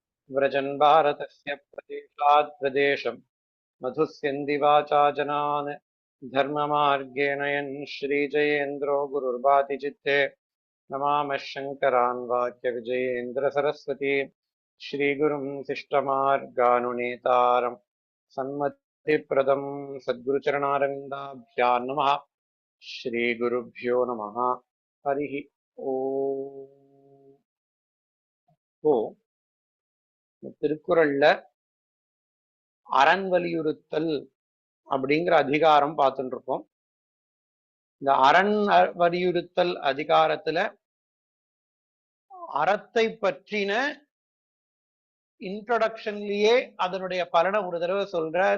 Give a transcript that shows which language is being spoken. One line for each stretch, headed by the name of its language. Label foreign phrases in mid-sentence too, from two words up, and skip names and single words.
Sanskrit: व्रजन् भारतस्य प्रदेशात् प्रदेशम् मधुस्यन्ति वाचा जनान् धर्ममार्गेण यन् श्रीजयेन्द्रो गुरुर्भाति चित्ते नमामः शङ्करान् वाक्यविजयेन्द्रसरस्वती श्रीगुरुं शिष्टमार्गानुनेतारम् सन्मतिप्रदं सद्गुरुचरणारविन्दाभ्यां नमः। श्रीगुरुभ्यो नमः। हरिः ओम्।
Tamil: இப்போ திருக்குறள்ல அரண் வலியுறுத்தல் அப்படிங்கிற அதிகாரம் பார்த்துட்டு இருக்கோம். இந்த அரண் வலியுறுத்தல் அதிகாரத்துல அறத்தை பற்றின இன்ட்ரோடக்ஷன்லயே அதனுடைய பலனை ஒரு தடவை சொல்றார்.